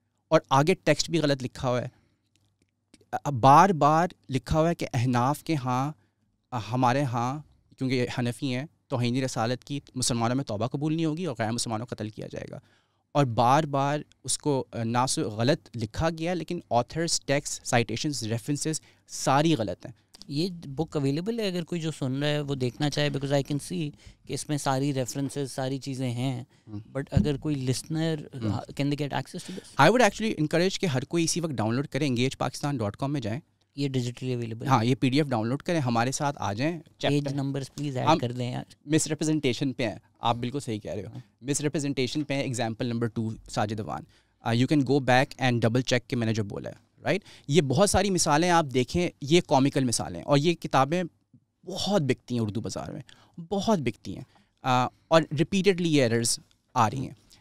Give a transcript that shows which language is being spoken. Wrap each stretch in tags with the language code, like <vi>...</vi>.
<ur>اور آگے ٹیکسٹ بھی غلط لکھا ہوا ہے, بار بار لکھا ہوا ہے کہ احناف کے ہاں ہمارے ہاں کیونکہ یہ حنفی ہیں توہین رسالت کی مسلمانوں میں توبہ قبول نہیں ہوگی اور غیر مسلمانوں کو قتل کیا جائے گا. اور بار بار اس کو نہ صرف غلط لکھا گیا لیکن آتھرس, ٹیکسٹ, سائٹیشنز, ریفرنسز ساری غلط ہیں. یہ بک اویلیبل ہے اگر کوئی جو سن رہا ہے وہ دیکھنا چاہے,</ur> <en>because I can see</en> <ur>کہ اس میں ساری ریفرنسز ساری چیزیں ہیں.</ur> <en>but</en> <ur>اگر کوئی</ur> <en>Listener can they get access to this? I would actually encourage</en> <ur>کہ ہر کوئی اسی وقت ڈاؤن لوڈ کریں, engagepakistan.com میں جائیں. یہ ڈیجیٹلی اویلیبل, ہاں یہ PDF ڈاؤن لوڈ کریں, ہمارے ساتھ آ جائیں. پیج نمبرز پلیز ایڈ کر دیں یار. مس ریپرزنٹیشن پہ ہیں, آپ بالکل صحیح کہہ رہے ہو. مس ریپرزنٹیشن پہ example number 2 Sajid Awan.</ur> <en>you can go back and double check</en> <ur>کہ میں نے جو بولا ہے رائٹ. یہ بہت ساری مثالیں آپ دیکھیں, یہ کامکل مثالیں, اور یہ کتابیں بہت بکتی ہیں اردو بازار میں, بہت بکتی ہیں, اور ریپیٹڈلی یہ ایررز آ رہی ہیں.</ur>